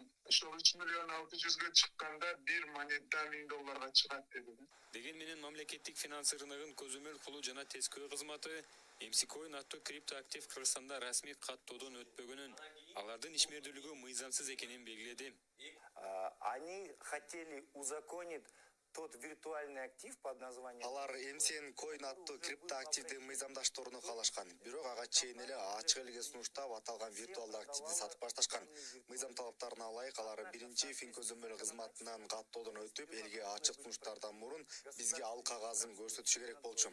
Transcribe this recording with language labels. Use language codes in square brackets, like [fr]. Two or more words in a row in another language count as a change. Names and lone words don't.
[ky] Ошол 3 миллион 600га чыкканда 1 монета $1000 чыгат деди. Деген менен мамлекеттик финанс рыногун көзөмөл кылуу жана тескөө кызматы MC Coin аттуу криптоактив Кыргызстанда расмий каттоодон өтпөгөнүн, алардын ишмердүүлүгү мыйзамсыз экенин белгиледи. [ru] Они хотели узаконить тот виртуальный актив под названием. [ky] Алар MCN Coin аттуу криптоактивди мыйзамдаштырууну каалашкан. Бирок ага чейин эле ачык элге сунуштап аталган виртуалдуу активди сатып башташкан. Мыйзам талаптарына ылайык алар биринчи фин көзөмөл кызматынан каттоодон өтүп, элге ачык сунуштардан мурун бизге ал кагазын көрсөтүшү керек болчу.